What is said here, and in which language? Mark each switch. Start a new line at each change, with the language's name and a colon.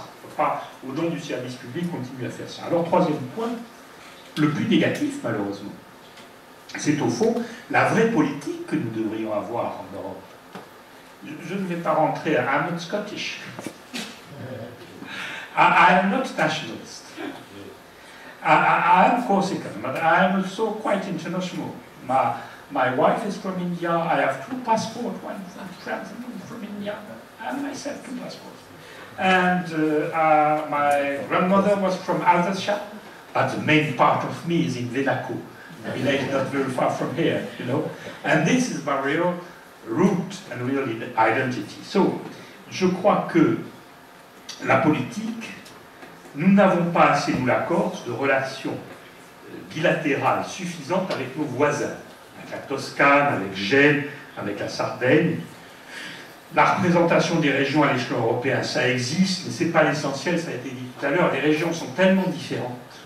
French: On ne peut pas, au nom du service public, continuer à faire ça. Alors, troisième point, le plus négatif, malheureusement, c'est au fond la vraie politique que nous devrions avoir en Europe. Je ne vais pas rentrer à
English: I'm not Scottish. I am not nationalist. I am Corsican, but I am also quite international. My wife is from India. I have 2 passports, one from France and one from India, and myself 2 passports. And my grandmother was from Alsace, but the main part of me is in Venaco, a village not very far from here, you know. And this is my real root and real identity.
French: So, je crois que la politique, nous n'avons pas assez, nous la Corse, de relations bilatérales suffisantes avec nos voisins, avec la Toscane, avec Gênes, avec la Sardaigne. La représentation des régions à l'échelon européen, ça existe, mais ce n'est pas l'essentiel, ça a été dit tout à l'heure. Les régions sont tellement différentes.